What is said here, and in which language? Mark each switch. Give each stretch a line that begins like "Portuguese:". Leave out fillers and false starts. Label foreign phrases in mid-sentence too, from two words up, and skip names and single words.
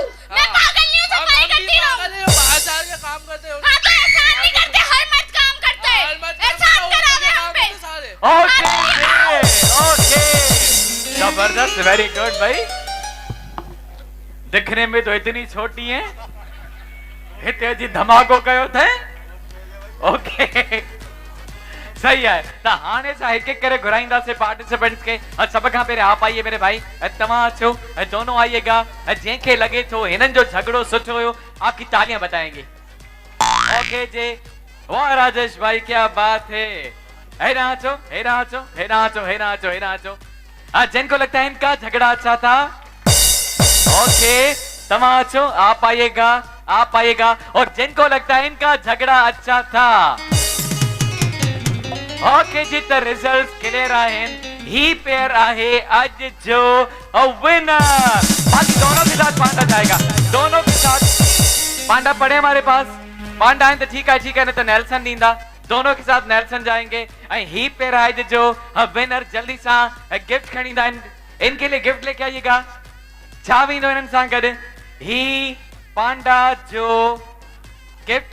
Hindi: मैं पागल नहीं हूं, सफाई करती रहूं। बाहर जा के काम करते हो। हाँ तो एहसान नहीं करते, हर मर्द काम करते हैं। एहसान करावे हम पे। ओके ओके, जबरदस्त,
English: very good
Hindi: भाई। दिखने में तो इतनी छोटी है,
Sindhi: हिते जी धमाको कयो थे।
Hindi: ओके सही है।
Sindhi: तो हाणे सा एक एक करे घुराईंदासीं पार्टिसिपेंट्स के। सब खां पहिरियों
Hindi: आप आइए मेरे भाई,
Sindhi: तव्हां अचो,
Hindi: दोनों आइएगा।
Sindhi: जंहिंखे लगे थो हिननि जो झगड़ो सुठो हुयो,
Hindi: आपकी तालियां बताएंगे। ओके जी, वाह राजेश भाई, क्या बात है।
Sindhi: हेरा अचो, हेरा अचो, हेरा अचो, हेरा अचो, हेरा अचो।
Hindi: जिनको लगता है इनका झगड़ा अच्छा था, ओके
Sindhi: तव्हां अचो,
Hindi: आप आइएगा, आप आइएगा। और जिनको लगता है इनका झगड़ा अच्छा था, ओके जी, तो
English: result clear
Hindi: आहिनि।
Sindhi: ही पेयर आहे आज जो विनर।
Hindi: बाकी दोनों के साथ पांडा जाएगा, दोनों के साथ पांडा पड़े हमारे पास। पांडा है तो ठीक है, ठीक है, नहीं तो नेल्सन दींदा। दोनों के साथ नेल्सन जाएंगे।
Sindhi: ही पेयर आहे जो विनर। जल्दी सा गिफ्ट खरीदा।
Hindi: इनके लिए गिफ्ट लेके आइएगा।
Sindhi: छा वेंदो इन्हनि सां गॾु? ही पांडा जो